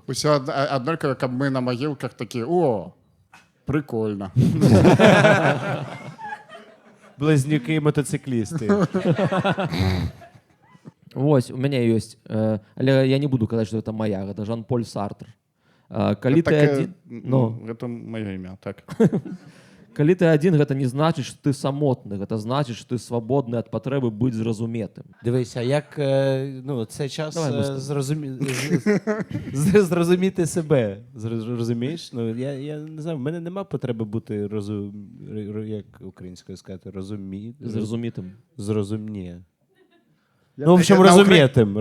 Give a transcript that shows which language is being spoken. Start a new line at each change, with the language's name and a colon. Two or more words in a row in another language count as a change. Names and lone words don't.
Ukrainian: Усе однаково, як ми на могилках такі, о, прикольно. Близнюки-мотоциклісти. Ось, у мене є, але я не буду казати, що це моя, це Жан-Поль Сартр. Коли ти один... Ну, це моє ім'я, так.
Belarusian: Калі ты адзін, гэта не значыць, што ты самотны, гэта значыць, што ты свабодны ад патрэбы быць зразуметым.
Ukrainian: Дивися, як ну, це час Давай, Мустафа. зрозуміти себе. Розумієш? Ну, я не знаю, в мене нема потреби бути як українською сказати,
Belarusian: Зразумітым.
Ukrainian: зрозумні. Ну,
Russian: в общем,
Ukrainian: розумітим.